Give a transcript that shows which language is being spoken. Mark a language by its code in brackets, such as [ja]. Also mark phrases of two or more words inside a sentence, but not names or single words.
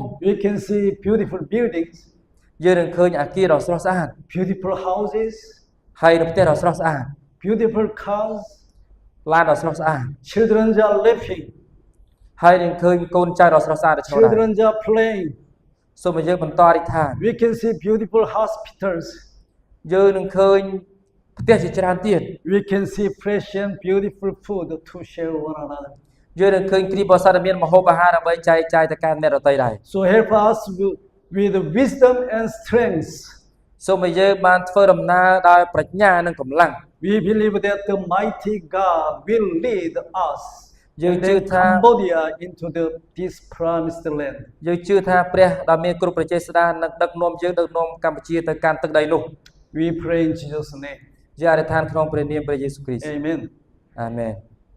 [en] We can see beautiful buildings, [km] យើងនឹងឃើញអគារដ៏ស្រស់ស្អាត [en] beautiful houses, [km] ហើយនៅផ្ទះដ៏ស្រស់ស្អាត [en] beautiful cars. [km] ឡានដ៏ស្រស់ស្អាត [en] Children are laughing. [km] ហើយនឹងឃើញកូនចៅដ៏ស្រស់ស្អាតឈរដែរ [en] Children are playing. [km] សូមឲ្យយើងបន្តអធិដ្ឋាន [en] We can see beautiful hospitals. [km] យើងនឹងឃើញផ្ទះជាច្រើនទៀត [en] We can see fresh and beautiful food to share one another. [km] យើងនឹងឃើញគ្រីបបរិស័ទមានម្ហូបអាហារដើម្បីចែកចាយទៅកាន់អ្នកដទៃដែរ [en] So help us with wisdom and strength [km] សូមឲ្យយើងបានធ្វើដំណើរដោយប្រាជ្ញានិងកម្លាំង [en] We believe that the mighty God will lead us Dương and chư then tha- Cambodia into this promised land. [km] យើងជឿថាព្រះដ៏មានគ្រប់ប្រជាស្ដាននឹងដឹកនាំយើងដឹកនាំកម្ពុជាទៅកាន់ទឹកដីនោះ [en] We pray in Jesus' name. [km] យើងអធិដ្ឋានក្នុងព្រះនាមព្រះយេស៊ូវគ្រីស្ទ [en] Amen. [km] អាមែន